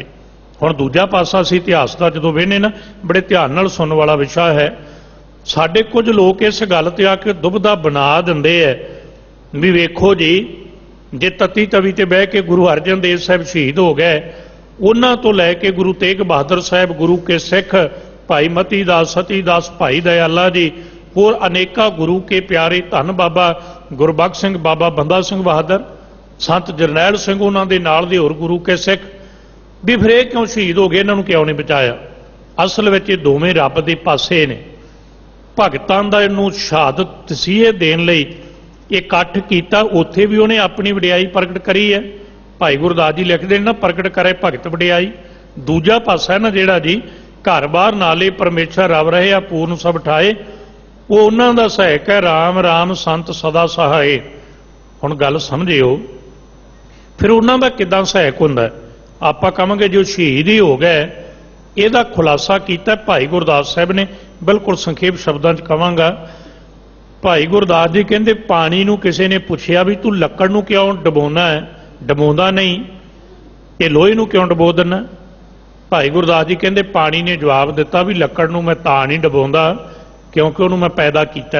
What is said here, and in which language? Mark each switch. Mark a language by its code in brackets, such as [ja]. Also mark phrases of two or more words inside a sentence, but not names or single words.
[pa] ਹੁਣ ਦੂਜਾ ਪਾਸਾ ਅਸੀਂ ਇਤਿਹਾਸ ਦਾ ਜਦੋਂ ਵੇਖਣੇ ਨਾ, ਬੜੇ ਧਿਆਨ ਨਾਲ ਸੁਣਨ ਵਾਲਾ ਵਿਸ਼ਾ ਹੈ। ਸਾਡੇ ਕੁਛ ਲੋਗ ਇਸ ਗੱਲ ਤੇ ਆਕੇ ਦੁਬਿਧਾ ਬਣਾ ਦਿੰਦੇ ਹੈ ਭੀ ਵੇਖੋ ਜੀ, ਜੇ ਤੱਤੀ ਤਵੀ ਤੇ ਬਹਿ ਕੇ ਗੁਰੂ ਅਰਜਨ ਦੇਵ ਸਾਹਬ ਸ਼ਹੀਦ ਹੋ ਗਏ, ਉਨ੍ਹਾਂ ਤੋ ਲੈਕੇ ਗੁਰੂ ਤੇਗ ਬਹਾਦਰ ਸਾਹਬ, ਗੁਰੂ ਕੇ ਸਿੱਖ ਭਾਈ ਮਤੀ ਦਾਸ, ਸਤੀ ਦਾਸ, ਭਾਈ ਦਿਆਲਾ ਜੀ, ਔਰ ਅਨੇਕਾ ਗੁਰੂ ਕੇ ਪਿਆਰੇ ਧੰਨ ਬਾਬਾ ਗੁਰਬਖ਼ਸ਼ ਸਿੰਘ, ਬਾਬਾ ਬੰਦਾ ਸਿੰਘ ਬਹਾਦਰ, ਸੰਤ ਜਰਨੈਲ ਸਿੰਘ, ਉਨ੍ਹਾਂ ਦੇ ਨਾਲ ਦੇ ਹੋਰ ਗੁਰੂ ਕੇ ਸਿੱਖ ਭੀ ਫਿਰ ਯੇ ਕਿਉਂ ਸ਼ਹੀਦ ਹੋ ਗਏ? ਇਨ੍ਹਾਂ ਨੂੰ ਕਿਉਂ ਨਹੀਂ ਬਚਾਇਆ? ਅਸਲ ਵਿਚ ਯੇ ਦੋਵੇਂ ਰੱਬ ਦੇ ਪਾਸੇ ਨੇ। ਭਗਤਾਂ ਦਾ ਇਹਨੂੰ ਸ਼ਹਾਦਤ ਤਸੀਹੇ ਦੇਣ ਲਈ ਇਕੱਠ ਕੀਤਾ, ਉੱਥੇ ਭੀ ਉਹਨੇ ਅਪਣੀ ਵਡਿਆਈ ਪ੍ਰਗਟ ਕਰੀ ਹੈ। ਭਾਈ ਗੁਰਦਾਸ ਜੀ ਲਿਖਦੇ ਨੇ ਨਾ, ਪ੍ਰਗਟ ਕਰੇ ਭਗਤ ਵਡਿਆਈ। ਦੂਜਾ ਪਾਸਾ ਹੈ ਨਾ ਜਿਹੜਾ ਜੀ, ਘਰ ਬਾਰ ਨਾਲੇ ਪਰਮੇਸ਼ਵਰ ਰੱਬ ਰਹੇ ਆ ਪੂਰਨ ਸਬ ਠਾਏ, ਵੋ ਉਨ੍ਹਾਂ ਦਾ ਸਹਾਇਕ ਹੈ। ਰਾਮ ਰਾਮ ਸੰਤ ਸਦਾ ਸਹਾਇ। ਹੁਣ ਗੱਲ ਸਮਝਿਓ, ਫਿਰ ਉਨ੍ਹਾਂ ਦਾ ਕਿੱਦਾਂ ਸਹਾਇਕ ਹੁੰਦਾ ਹੈ? ਆਪਾਂ ਕਹਾਂਗੇ ਜੋ ਸ਼ਹੀਦ ਹੀ ਹੋ ਗਏ, ਇਹਦਾ ਖੁਲਾਸਾ ਕੀਆ ਭਾਈ ਗੁਰਦਾਸ ਸਾਹਬ ਨੇ। ਬਿਲਕੁਲ ਸੰਖੇਪ ਸ਼ਬਦੋਂ ਚ ਕਹਾਂਗਾ, ਭਾਈ ਗੁਰਦਾਸ ਜੀ ਕਹਤੇ ਪਾਨੀ ਨੂੰ ਕਿਸੀ ਨੇ ਪੁੱਛਿਆ ਭੀ ਤੂ ਲੱਕੜ ਨੂੰ ਕਿਉਂ ਡਬੋਨਾ ਹੈ, ਡਬੋਂਦਾ ਨਹੀਂ, ਯੇ ਲੋਹੇ ਨੂੰ ਕਿਉਂ ਡਬੋ ਦਿਨਾ? ਭਾਈ ਗੁਰਦਾਸ ਜੀ ਕਹਤੇ ਪਾਨੀ ਨੇ ਜਵਾਬ ਦਿੱਤਾ ਭੀ ਲੱਕੜ ਨੂੰ ਮੈਂ ਤਾਂ ਨਹੀਂ ਡਬੋਂਦਾ ਕਿਉਂਕਿ ਉਹਨੂੰ ਮੈਂ ਪੈਦਾ ਕੀਤਾ।